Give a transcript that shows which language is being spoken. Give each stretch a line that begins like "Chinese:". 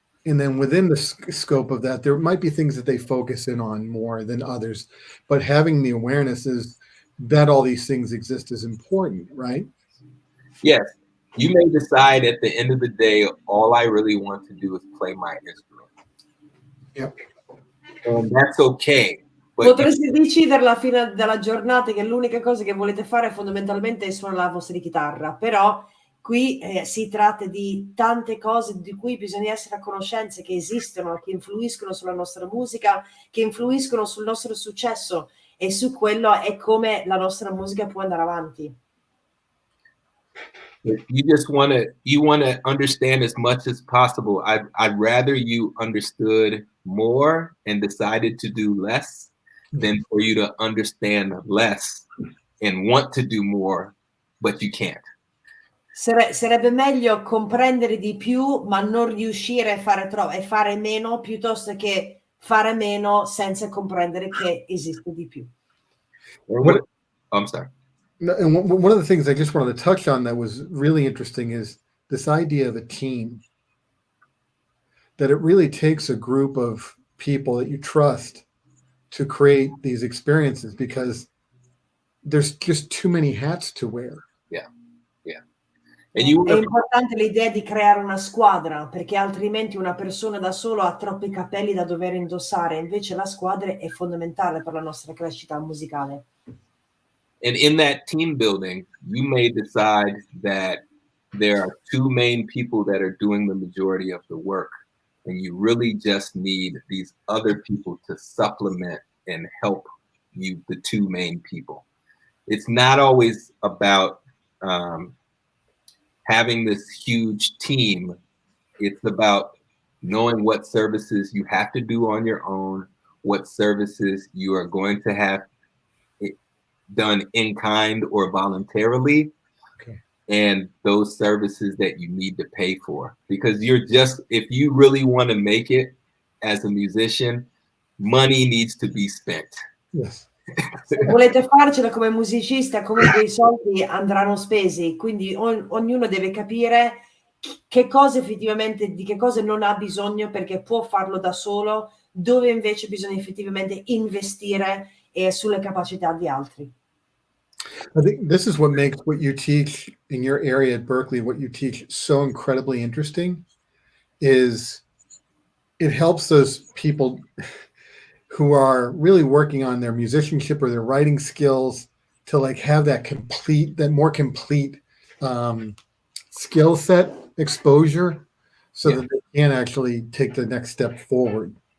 English: And then within the scope of that, there might be things that they focus in on more than others. But having the awareness is that all these things exist is important, right? Yes. You may decide at the end of the day, all I really want to do is play my instrument. Yep. And that's okay.
Italian: Potreste decidere alla fine della giornata che l'unica cosa che volete fare fondamentalmente è suonare la vostra chitarra, però qui si tratta di tante cose di cui bisogna essere a conoscenza, che esistono, che influiscono sulla nostra musica, che influiscono sul nostro successo, e su quello è come la nostra musica può andare avanti.
English: You want to understand as much as possible. I'd rather you understood more and decided to do less than for you to understand less and want to do more, but you can't.
Italian: Sarebbe meglio comprendere di più, ma non riuscire a fare troppo e fare meno, piuttosto che fare meno senza comprendere che esiste di più.
English: I'm sorry. And one of the things I just wanted to touch on that was really interesting is this idea of a team. That it really takes a group of people that you trust to create these experiences, because there's just too many hats to wear. Yeah, yeah.
Italian: È importante l'idea di creare una squadra, perché altrimenti una persona da solo ha troppi capelli da dover indossare. Invece la squadra è fondamentale per la nostra crescita musicale.
English: And in that team building, you may decide that there are two main people that are doing the majority of the work, and you really just need these other people to supplement and help you, the two main people. It's not always about having this huge team. It's about knowing what services you have to do on your own, what services you are going to have done in kind or voluntarily, and those services that you need to pay for. Because if you really want to make it as a musician, money needs to be spent. Yes.
Italian: Se volete farcela come musicista, comunque i soldi andranno spesi, quindi ognuno deve capire che cosa effettivamente, di che cosa non ha bisogno perché può farlo da solo, dove invece bisogna effettivamente investire sulle capacità di altri.
English: I think this is what makes what you teach in your area at Berklee, what you teach, so incredibly interesting, is it helps those people who are really working on their musicianship or their writing skills to like have that more complete skill set exposure so that they can actually take the next step forward.